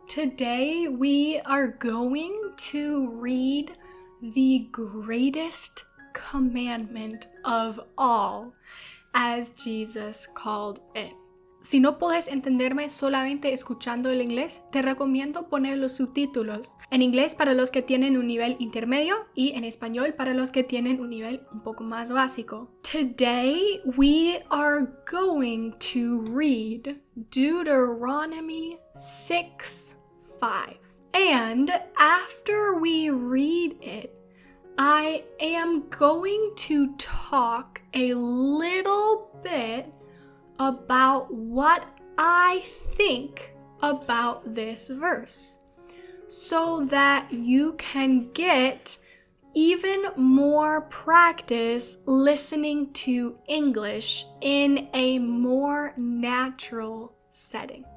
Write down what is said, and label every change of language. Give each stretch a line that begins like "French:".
English: Today we are going to read the greatest commandment of all, as Jesus called it.
Spanish: Si no puedes entenderme solamente escuchando el inglés, te recomiendo poner los subtítulos en inglés para los que tienen un nivel intermedio y en español para los que tienen un nivel un poco más básico.
English: Today we are going to read Deuteronomy 6:5. And after we read it, I am going to talk a little bit about what I think about this verse, so that you can get even more practice listening to English in a more natural setting.